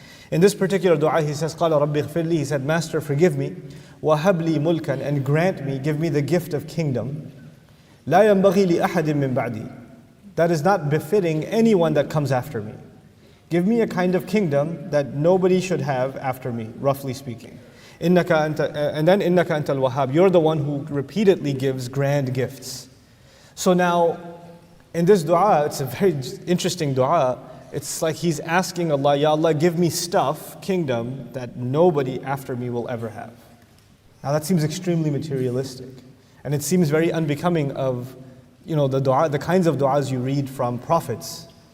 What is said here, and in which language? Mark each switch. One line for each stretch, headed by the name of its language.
English: In this particular dua, he says,
Arabic: قَالَ رَبِّ اغْفِرْ لِي.
English: He said, Master, forgive me.
Arabic: وَهَبْ لِي مُلْكًا.
English: And grant me, give me the gift of kingdom.
Arabic: لَا يَنْبَغِي لِأَحَدٍ مِّن بَعْدِي.
English: That is not befitting anyone that comes after me. Give me a kind of kingdom that nobody should have after me, roughly speaking. And then
Arabic: إِنَّكَ أَنْتَ الْوَهَّابِ.
English: You're the one who repeatedly gives grand gifts. So now, in this dua, it's a very interesting dua. It's like he's asking Allah, Ya Allah, give me stuff, kingdom, that nobody after me will ever have. Now that seems extremely materialistic. And it seems very unbecoming of, the kinds of du'as you read from prophets.